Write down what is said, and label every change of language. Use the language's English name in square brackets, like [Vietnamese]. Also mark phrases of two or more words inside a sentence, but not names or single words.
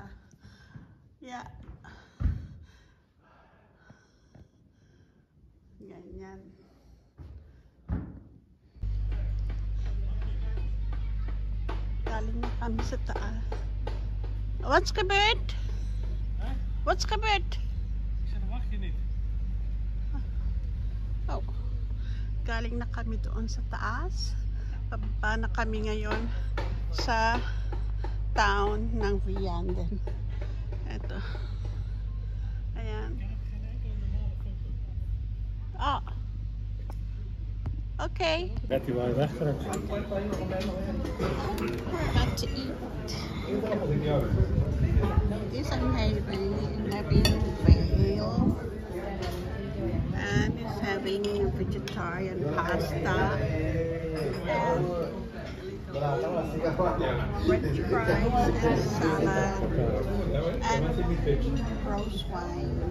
[Filipino] Yeah. Ganyan. Galing na kami sa taas. [English] What's kabit? Huh? What's kabit? [Dutch] Ik zei, dat mag je niet. Oh. [Filipino] Galing na kami doon sa taas. Pababa na kami ngayon sa town ng Vianden. Ito. Ayan. [English] Ah. Okay. [Dutch] Betty wou je wegtrekken. [English] We're about to eat. This I'm having veal. And it's having vegetarian pasta. French fries and salad and rose wine.